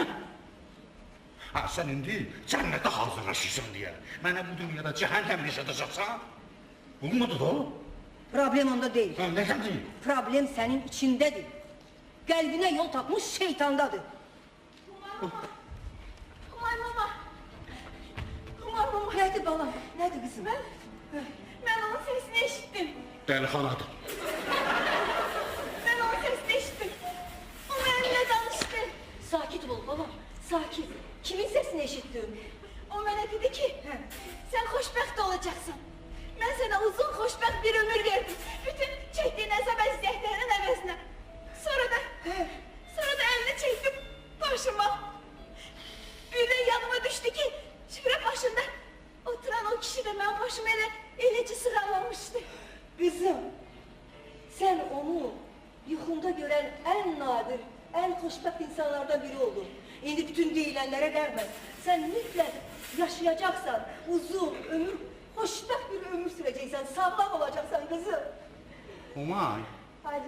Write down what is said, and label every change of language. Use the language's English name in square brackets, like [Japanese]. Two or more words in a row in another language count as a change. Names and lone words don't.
[Azerbaijani] Ha, sən indi cənnətə hazırlaşırsan deyə, mənə bu dünyada cəhənnəm yaşadacaqsan? Olmadı da o. Problem onda deyil. Ha, nədən deyil? Problem sənin içindədir. Qəlbinə yol tapmış şeytandadır. Kumay mama. Kumay mama. Nədir balam? Nədir qızım? [Turkish] Ben onun sesini eşittim. [Azerbaijani] Dəlixanadır. [Turkish] Ben onun sesini eşittim. O benimle danıştı. [Azerbaijani] Sakit ol balam, sakit. Kimin sesini eşittin? [Turkish] O bana dedi ki, sen xoşbəxt olacaksın. Ben sana uzun xoşbəxt bir ömür verdim. Bütün çektiğin əzab əziyyətlərin əvəzinə. Sonra da elini çektim başıma. Birden yanıma düştü ki, süfre başında oturan o kişi de benim başıma eləcə sıralamıştı. [Azerbaijani] Kızım, sen onu yuxunda görən ən nadir, ən xoşbəxt insanlardan biri oldun. İndi bütün deyilənlərə rəğmən, sən mütləq yaşayacaqsan, uzun ömür, xoşbəxt bir ömür sürəcəksən, sağlam olacaqsan kızım. Umay, Hadi.